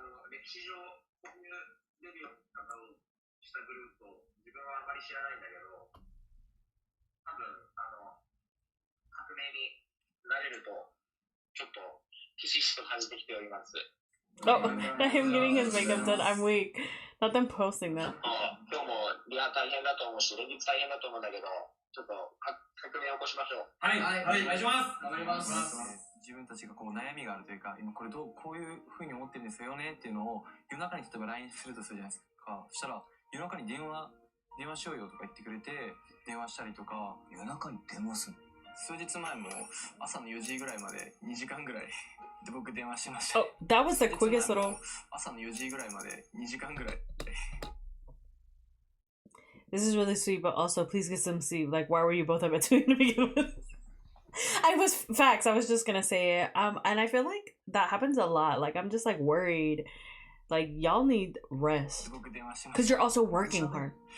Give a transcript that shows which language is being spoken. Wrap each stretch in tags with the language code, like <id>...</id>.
<ja>歴史上こういうデビューの方をしたグループを自分はあまり知らないんだけど、多分革命になれるとちょっとひしひしと感じてきております。</ja> <en>Oh, not him getting his makeup done. I'm weak. Not them posting that.</en> <ja>今日もリハ大変だと思うし、連日大変だと思うんだけど、ちょっと革命を起こしましょう。はい、はい、お願いします。頑張ります。自分たちがこう悩みがあるというか、今これこういう風に思ってるんですよねっていうのを夜中に例えば LINE するとするじゃないですか。そしたら夜中に電話しようよとか言ってくれて電話したりとか。夜中に電話する。数日前も朝の4時ぐらいまで2時間ぐらいで僕電話しました。</ja> <en>Oh, that was the quickest little.</en> <ja>朝の4時ぐらいまで2時間ぐらい。</ja> <en>This is really sweet, but also please get some sleep. Like, why were you both up at 2 to begin with? I was facts. I was just gonna say it. And I feel like that happens a lot. Like, I'm just like worried. Like, y'all need rest because you're also working hard.</en>